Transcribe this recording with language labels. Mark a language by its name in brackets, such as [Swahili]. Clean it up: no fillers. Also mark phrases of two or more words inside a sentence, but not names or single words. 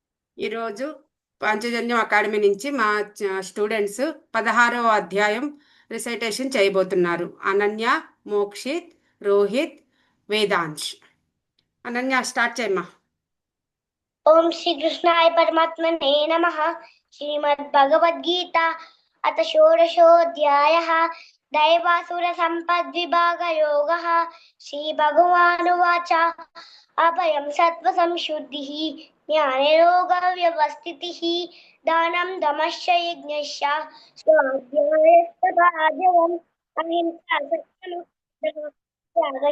[Telugu] ఈరోజు పాంచజన్యం అకాడమీ నుంచి మా స్టూడెంట్స్ 16వ అధ్యాయం రిసైటేషన్ చేయబోతున్నారు. అనన్య, మోక్షిత్, రోహిత్, వేదాంశ్. అనన్య స్టార్ట్ చేయమ్మా. [Sanskrit] ओम श्री कृष्णाय परमात्मने नमः। श्रीमद्भगवद्गीता अथ षोडशोऽध्यायः। दैवासुरसम्पद्विभागयोगः। श्रीभगवानुवाच अभयं सत्त्वसंशुद्धिः ज्ञानयोगव्यवस्थितिः दानं दमश्च यज्ञश्च स्वाध्यायस्तदार्जवम् अहिंसा सत्यमः त्यागः